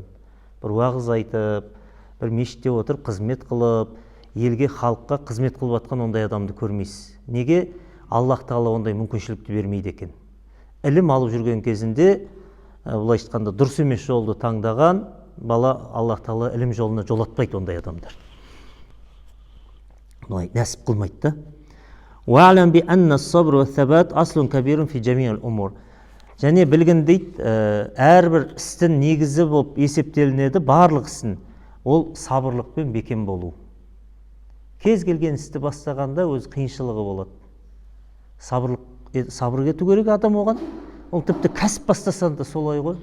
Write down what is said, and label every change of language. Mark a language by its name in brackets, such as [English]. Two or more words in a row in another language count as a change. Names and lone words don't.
[Kazakh] Бір уағыз айтып, бір мешітте отырып, қызмет қылып, елге, халыққа қызмет қылып атқан ондай адамды көрмейсіз. Неге? Аллах тағала ондай мүмкіншілікті бермейді екен. Ілім алып жүрген кезінде былайша айтқанда дұрыс емес жолды таңдаған бала Аллах тағала ілім жолына жолатпайды ондай адамдар. Бұлай нәсіп қылмайды да. [Arabic] وَعْلَمْ بِأَنَّ الصَّبْرُ وَالثَّبَاتُ أَصْلٌ كَبِيرٌ فِي جَمِيعِ الْأُمُورِ. [Kazakh] Және білген дейді, әрбір істің негізі болып есептелінеді, барлық істің. Ол сабырлық пен бекем болу. Кез келген істі бастағанда өз қиыншылығы болады. Сабыр кету керек адам оған. Ол тіпті кәсіп бастасан да солай ғой.